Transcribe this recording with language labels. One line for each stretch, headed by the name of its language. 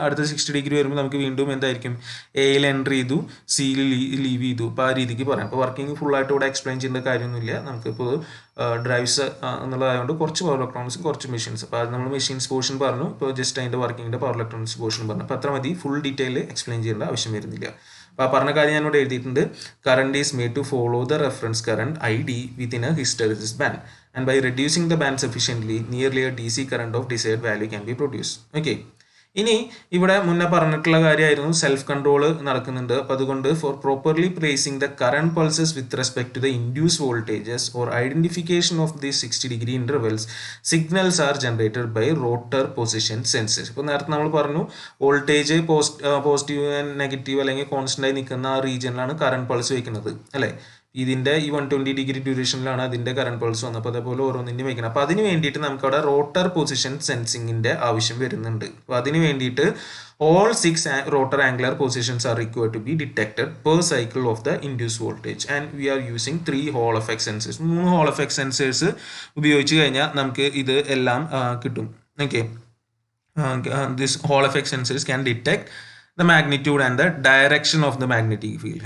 Malayalam: അടുത്ത 60 ഡിഗ്രി വരുമ്പോൾ നമുക്ക് വീണ്ടും എന്തായിരിക്കും? Aയിൽ എൻ്റർ ചെയ്തു, Cയിൽ ലീവ് ചെയ്തു. അപ്പോൾ ആ രീതിക്ക് പറയാം. അപ്പോൾ വർക്കിംഗ് ഫുള്ളായിട്ട് ഇവിടെ എക്സ്പ്ലെയിൻ ചെയ്യേണ്ട കാര്യമൊന്നുമില്ല. നമുക്കിപ്പോൾ ഡ്രൈവ്സ് എന്നുള്ളതായതുകൊണ്ട് കുറച്ച് പവർ ഇലക്ട്രോണിക്സ്, കുറച്ച് മെഷീൻസ്. അപ്പോൾ അത് നമ്മൾ മെഷീൻസ് പോർഷൻ പറഞ്ഞു. ഇപ്പോൾ ജസ്റ്റ് അതിൻ്റെ വർക്കിങ്ങിൻ്റെ പവർ ഇലക്ട്രോണിക്സ് പോർഷൻ പറഞ്ഞു. അപ്പോൾ അത്ര മതി, ഫുൾ ഡീറ്റെയിൽ എക്സ്പ്ലെയിൻ ചെയ്യേണ്ട ആവശ്യം വരുന്നില്ല. അപ്പോൾ ആ പറഞ്ഞ കാര്യം ഞാനിവിടെ എഴുതിയിട്ടുണ്ട്.
English: Current is made to follow the reference current ID within a hysteresis band, and by reducing the band sufficiently, nearly a DC current of desired value can be produced.
Malayalam: Okay, ഇനി ഇവിടെ മുന്നേ പറഞ്ഞിട്ടുള്ള കാര്യമായിരുന്നു സെൽഫ് കൺട്രോൾ നടക്കുന്നുണ്ട്. അപ്പോൾ അതുകൊണ്ട്
English: For properly placing the current pulses with respect to the induced voltages or identification of the 60 degree intervals, signals are generated by rotor position sensors.
Malayalam: ഇപ്പോൾ നേരത്തെ നമ്മൾ പറഞ്ഞു വോൾട്ടേജ് പോസിറ്റീവ് ആൻഡ് നെഗറ്റീവ് അല്ലെങ്കിൽ constant ആയി നിൽക്കുന്ന ആ റീജിയനിലാണ് കറണ്ട് പൾസ് വയ്ക്കുന്നത് അല്ലേ. ഇതിൻ്റെ ഈ 120 ഡിഗ്രി ഡ്യൂറേഷനിലാണ് അതിൻ്റെ കറണ്ട് പൾസ് വന്നപ്പോൾ അതേപോലെ ഓരോന്നിൻ്റെയും വയ്ക്കണം. അപ്പോൾ അതിന് വേണ്ടിയിട്ട് നമുക്ക് അവിടെ റോട്ടർ പൊസിഷൻ സെൻസിങ്ങിൻ്റെ ആവശ്യം വരുന്നുണ്ട്. അപ്പോൾ അതിന് വേണ്ടിയിട്ട്
English: all 6 rotor angular positions are required to be detected per cycle of the induced voltage, and we are using 3 Hall effect sensors.
Malayalam: 3 Hall effect sensors ഉപയോഗിച്ച് കഴിഞ്ഞാൽ നമുക്ക് ഇത് എല്ലാം കിട്ടും. Okay,
English: this Hall effect sensors can detect the magnitude and the direction of the magnetic field.